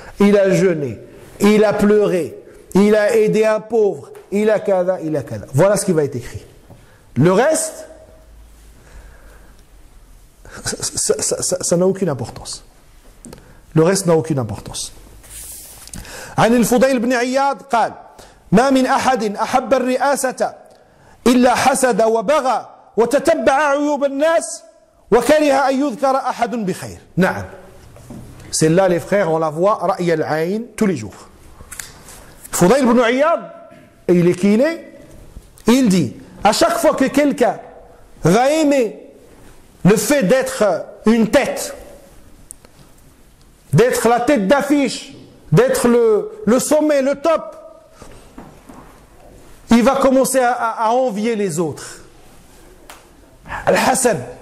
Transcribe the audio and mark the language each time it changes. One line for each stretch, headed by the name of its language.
French: Il a jeûné, il a pleuré, il a aidé un pauvre, il a kada. Voilà ce qui va être écrit. Le reste, ça n'a aucune importance. Le reste n'a aucune importance.
Arabic: عن الفضيل بن عياض قال ما من أحد أحب الرئاسة إلا حسد وبغى وتتبع عيوب الناس وكره أن يذكر أحد بخير. نعم.
French: Celle-là, les frères, on la voit
Arabic: رأي العين
French: tous les jours. Fudayl ibn Iyad, et il est qui il est, il dit, à chaque fois que quelqu'un va aimer le fait d'être une tête, d'être la tête d'affiche, d'être le sommet, le top, il va commencer à envier les autres. Al-Hassan.